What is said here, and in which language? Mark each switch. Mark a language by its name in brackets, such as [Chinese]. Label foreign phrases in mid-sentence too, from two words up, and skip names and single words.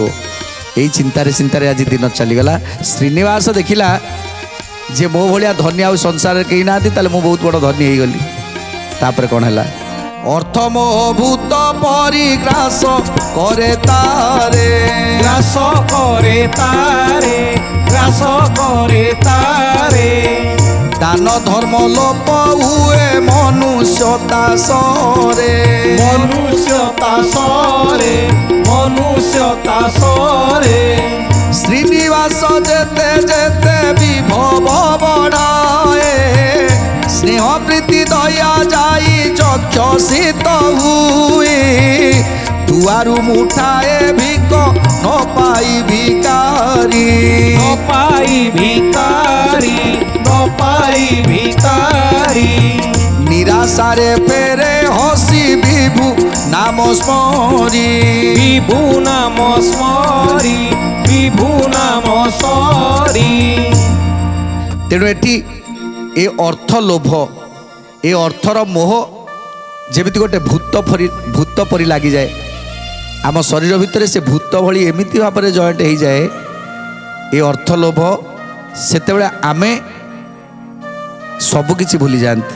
[Odia] ଏଇ ଚିନ୍ତାରେ ଆଜି ଦିନ ଚାଲିଗଲା। ଶ୍ରୀନିବାସ ଦେଖିଲା ଯେ ମୋ ଭଳିଆ ଧନୀ ଆଉ ସଂସାରରେ କେହି ନାହାନ୍ତି, ତାହେଲେ ମୁଁ ବହୁତ ବଡ଼ ଧନୀ ହେଇଗଲି। ତାପରେ କ'ଣ ହେଲା? ଅର୍ଥ ମୋହ ଭୂତ ପରିଗ୍ରାସ କରେ ତାରେ, ଗ୍ରାସ କରେ ତାରେ, ଗ୍ରାସ କରେ ତାରେ। ଦାନ ଧର୍ମ ଲୋପ ହୁଏ ମନୁଷ୍ୟତା ସରେ। ମନୁଷ୍ୟତା ସରେ, ମନୁଷ୍ୟତା ସରେ। ଶ୍ରୀନିବାସ ଯେତେ ଯେତେ ବିଭବ ବଢ଼ାଏ, ସ୍ନେହ ପ୍ରୀତି ଦୟା ଯାଇ ଯକ୍ଷ ଶୀତ ହୁଏ। ଦୁଆରୁ ମୁଠାଏ ଭିକ ନ ପାଇ ଭିକାରୀ, ନପାଇ ଭିକାରୀ, ନପାଇ ଭିକାରୀ। ନିରାଶାରେ ଫେରେ ହସି ବିଭୁ ନାମ ସ୍ମରି। ବିଭୁ ନାମ ସ୍ମରି, ବିଭୁ ନାମ ସ୍ମରି। ତେଣୁ ଏଠି ଏ ଅର୍ଥ ଲୋଭ, ଏ ଅର୍ଥର ମୋହ ଯେମିତି ଗୋଟେ ଭୂତ ପରି ଲାଗିଯାଏ ଆମ ଶରୀର ଭିତରେ, ସେ ଭୂତ ଭଳି ଏମିତି ଭାବରେ ଜଏଣ୍ଟ ହେଇଯାଏ ଏ ଅର୍ଥ ଲୋଭ। ସେତେବେଳେ ଆମେ ସବୁକିଛି ଭୁଲି ଯାଆନ୍ତି।